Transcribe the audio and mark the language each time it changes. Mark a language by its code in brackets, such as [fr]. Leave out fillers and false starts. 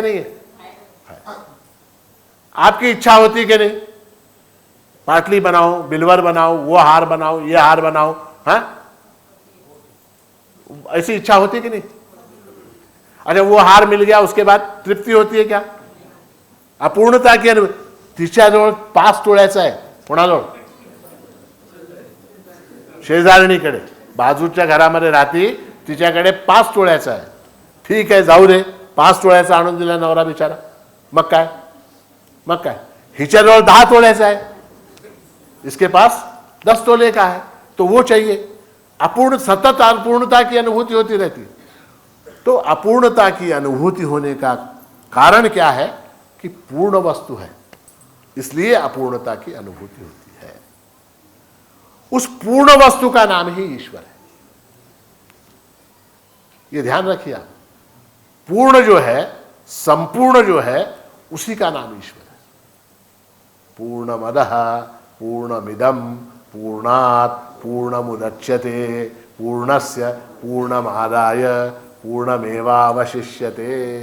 [hi] नहीं है? आपकी इच्छा होती कि नहीं? पाटली बनाओ, बिल्वर बनाओ, वो हार बनाओ, ये हार बनाओ, हाँ? ऐसी इच्छा होती कि नहीं? अच्छा, वो हार मिल गया, उसके बाद तृप्ति होती है क्या? अपूर्णता की अनुभूति. [mr] तिच्याजवळ 5 तोळ्याचा आहे. कोणाजवळ? शेजारणीकडे, बाजूच्या घरामध्ये राहती, तिच्याकडे 5 तोळ्याचा आहे. ठीक आहे, जाऊ दे, 5 तोळ्याचा आणून दिला नवरा बिचारा. मग काय? हिच्याजवळ 10 तोळ्याचा आहे, [hi] इसके पास 10 तोले का है, तो वो चाहिए. अपूर्ण, सतत अपूर्णता की अनुभूति होती रहती. तो अपूर्णता की अनुभूति होने का कारण क्या है? कि पूर्ण वस्तु है, इसलिए अपूर्णता की अनुभूति होती है. उस पूर्ण वस्तु का नाम ही ईश्वर है. ये ध्यान रखिए आप. पूर्ण जो है, संपूर्ण जो है, उसी का नाम ईश्वर है. [sa] पूर्णमदः पूर्णमिदं पूर्णात् पूर्णमुदच्यते पूर्णस्य पूर्णमादाय पूर्णमेवावशिष्यते.